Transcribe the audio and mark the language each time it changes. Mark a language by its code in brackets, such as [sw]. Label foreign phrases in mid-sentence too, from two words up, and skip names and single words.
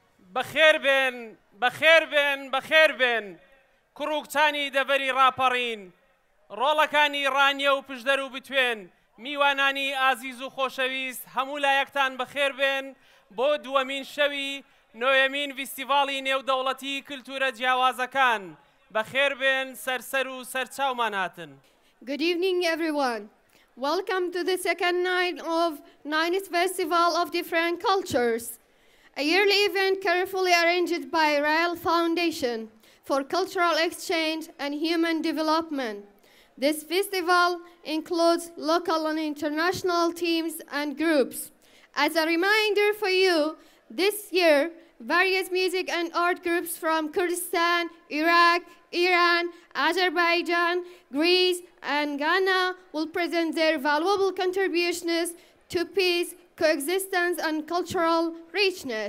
[ckb] بەخێر بێن بەخێر بێن بەخێر بێن کوڕووکچانی دەڤەری ڕاپەڕین ڕۆڵەکانی ڕانیە و پشدەر و بتوێن میوانانی ئازیز و خۆشەویست هەموو لایەکتان بەخێر بێن بۆ دووەمین شەوی نۆیەمین فیستیڤاڵی نێودەوڵەتی کلتورە جیاوازەکان بەخێر بێن سەرسەر و سەرچاومان هاتن. [en] Good evening, everyone. Welcome to the second night of Ninth Festival of Different Cultures, a yearly event carefully arranged by Rael Foundation for Cultural Exchange and Human Development. This festival includes local and international teams and groups. As a reminder for you, this year, various music and art groups from Kurdistan, Iraq, Iran, Azerbaijan, Greece, and Ghana will present their valuable contributions to peace, coexistence, and cultural richness.